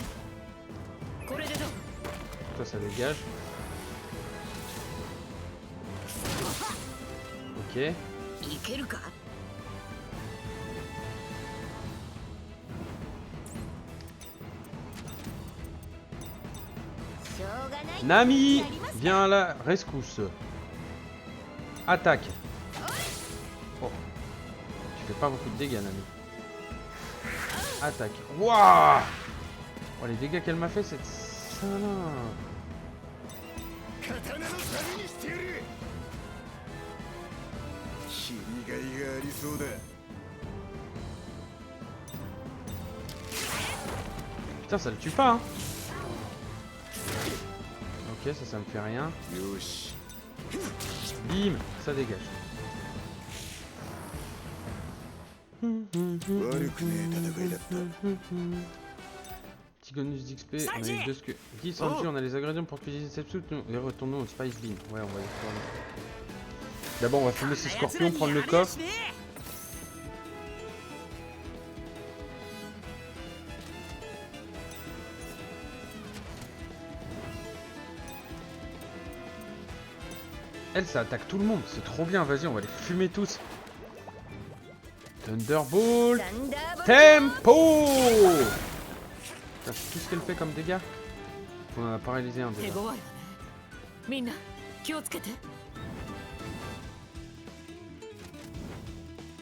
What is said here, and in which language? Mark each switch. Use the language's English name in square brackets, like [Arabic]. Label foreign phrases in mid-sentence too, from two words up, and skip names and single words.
[Japanese] これでどう？ [French] Toi ça dégage. Ok. [Japanese] いけるか。しょうがない。 [French] Nami, [Japanese] やりますか。 [French] viens à la rescousse. Attaque. Oh. Tu fais pas beaucoup de dégâts, Nami. Attaque. Waouh. Oh, les dégâts qu'elle m'a fait, cette salope. [Japanese] 刀の旅にしてやる。君がいがありそうだ。 [French] Putain, ça le tue pas, hein. Ok, ça me fait rien. [Japanese] よし。 [French] Bim, ça dégage. [Japanese] 悪くねえ戦いだった。 [French] Petit bonus d'XP, on a eu deux que. Guy, Sanji, on a les ingrédients pour cuisiner cette soupe et retournons au Spice Bean. Ouais, on va y retourner. D'abord, on va fumer ces scorpions, prendre le coffre. Elle, ça attaque tout le monde, c'est trop bien, vas-y, on va les fumer tous. [Japanese] Thunderbolt サンダーボルト。 [French] Tempo. Putain, c'est tout ce qu'elle fait comme dégâts. On en a paralysé un [Japanese] 手 [French] déjà. [Japanese] 強いわね。みんな気をつけて。